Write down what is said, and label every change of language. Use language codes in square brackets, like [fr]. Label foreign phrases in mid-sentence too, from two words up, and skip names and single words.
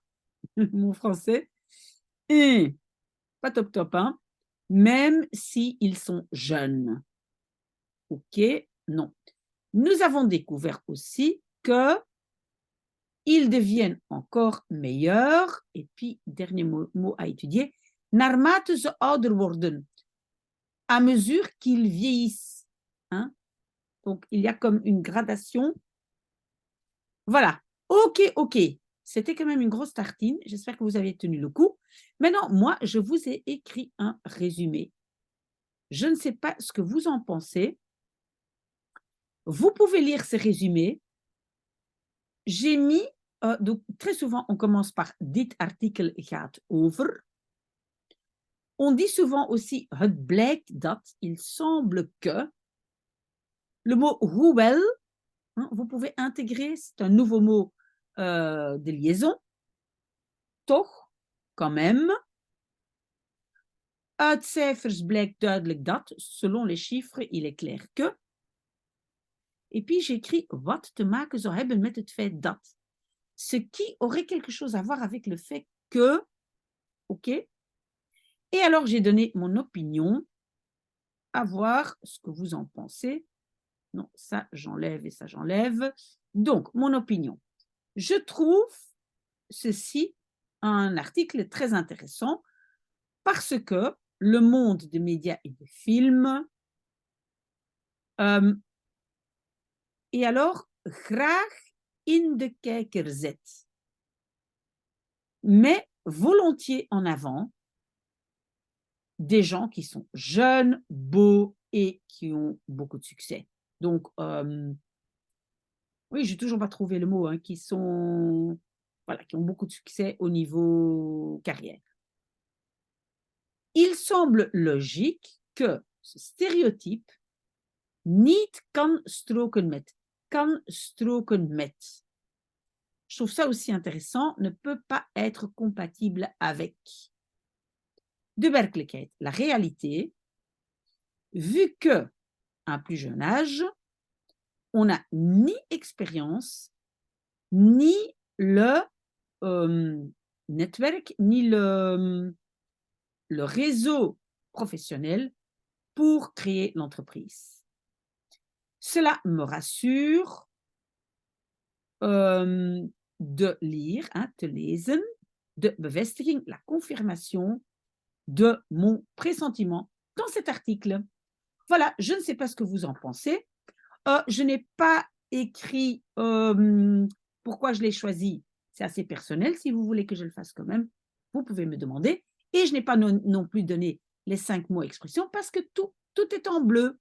[fr] Mon français est pas top top, hein, même s'ils sont jeunes. Ok, non. Nous avons découvert aussi qu'ils deviennent encore meilleurs, et puis, dernier mot à étudier, [nl] naarmate ze ouder worden, [fr] à mesure qu'ils vieillissent. Hein? Donc, il y a comme une gradation. Voilà. Ok. C'était quand même une grosse tartine. J'espère que vous avez tenu le coup. Maintenant, moi, je vous ai écrit un résumé. Je ne sais pas ce que vous en pensez. Vous pouvez lire ces résumés. J'ai mis, donc très souvent, on commence par [nl] dit artikel gaat over. [fr] On dit souvent aussi [nl] het blijkt dat, [fr] il semble que. Le mot hoewel, hein, vous pouvez intégrer, c'est un nouveau mot de liaison. Toch, quand même. Uit cijfers blijkt duidelijk dat, selon les chiffres, il est clair que. Et puis j'écris [nl] wat te maken zou hebben met het feit dat. [fr] Ce qui aurait quelque chose à voir avec le fait que, ok. Et alors, j'ai donné mon opinion, à voir ce que vous en pensez. Non, ça, j'enlève et ça, j'enlève. Donc, mon opinion. Je trouve ceci un article très intéressant parce que le monde des médias et des films et alors [nl] graag in de kijker zet, [fr] met volontiers en avant des gens qui sont jeunes, beaux et qui ont beaucoup de succès. Donc, oui, j'ai toujours pas trouvé le mot, hein, qui sont, voilà, qui ont beaucoup de succès au niveau carrière. Il semble logique que ce stéréotype [nl] niet kan stroken met. Kan stroken met. [fr] Je trouve ça aussi intéressant, ne peut pas être compatible avec. [nl] De werkelijkheid, [fr] la réalité, vu que, à un plus jeune âge, on n'a ni expérience, ni le netwerk, ni le réseau professionnel pour créer l'entreprise. Cela me rassure de lire, hein, [nl] te lezen, de bevestiging, [fr] la confirmation de mon pressentiment dans cet article. Voilà, je ne sais pas ce que vous en pensez. Je n'ai pas écrit pourquoi je l'ai choisi. C'est assez personnel. Si vous voulez que je le fasse quand même, vous pouvez me demander. Et je n'ai pas non plus donné les 5 mots expressions parce que tout est en bleu.